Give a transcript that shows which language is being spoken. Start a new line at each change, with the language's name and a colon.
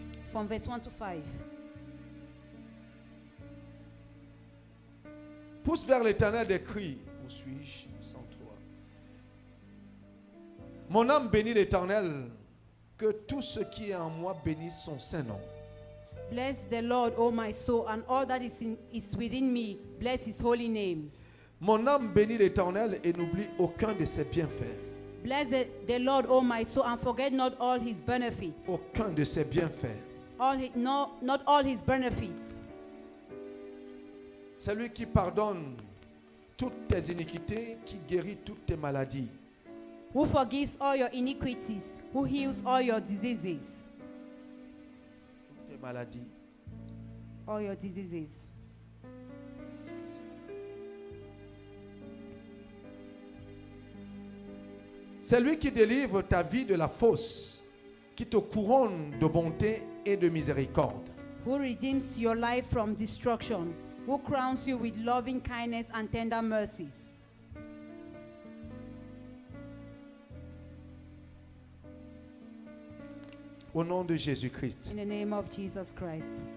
English: From verse 1 to 5.
French: Pousse vers l'Éternel des cris. Où suis-je? 103. Mon âme bénit l'Éternel. Que tout ce qui est en moi bénisse son saint nom.
English: Bless the Lord, O my soul, and all that is within me. Bless his holy name.
French: Mon âme bénit l'Éternel et n'oublie aucun de ses bienfaits.
English: Bless the Lord, O my soul, and forget not all his benefits.
French: Aucun de ses bienfaits.
English: Not all his benefits.
French: C'est lui qui pardonne toutes tes iniquités, qui guérit toutes tes maladies.
English: Who forgives all your iniquities, who heals all your diseases.
French: Toutes tes maladies.
English: All your diseases.
French: C'est lui qui délivre ta vie de la fosse, qui te couronne de bonté et de miséricorde.
English: Who redeems your life from destruction, who crowns you with loving kindness and tender mercies.
French: Au nom de Jésus-Christ.
English: In the name of Jesus Christ.